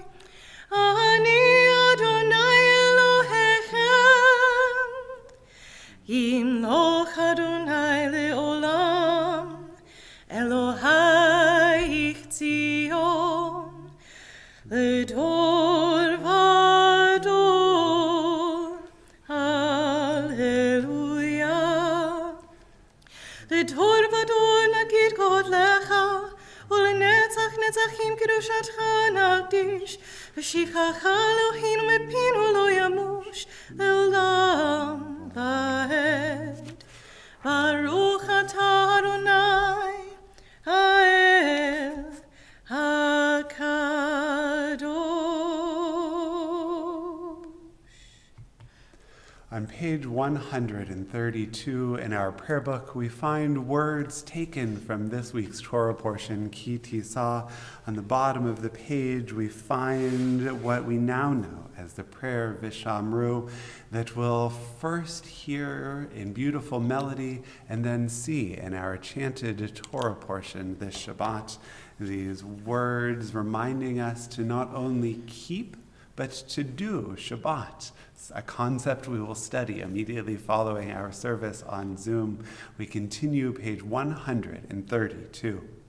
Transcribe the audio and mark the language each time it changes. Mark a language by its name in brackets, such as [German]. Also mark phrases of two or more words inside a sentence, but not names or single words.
[Hebrew] אני אדוני אלוהיכם, ימלוך אדוני לעולם, אלוהי ציון, לדור ודור, הללויה. לדור ודור נגיד גודלך, ולנצח נצחים קדושתך נקדיש, ושבחך אלוהינו מפינו לא ימוש, לעולם ועד. ברוך אתה אדוני, האל הקדוש. [English] On page 132 in our prayer book, we find words taken from this week's Torah portion, Ki Tisa. On the bottom of the page, we find what we now know as the prayer Vishamru, that we'll first hear in beautiful melody and then see in our chanted Torah portion this Shabbat. These words reminding us to not only keep, but to do Shabbat. It's a concept we will study immediately following our service on Zoom. We continue page 132.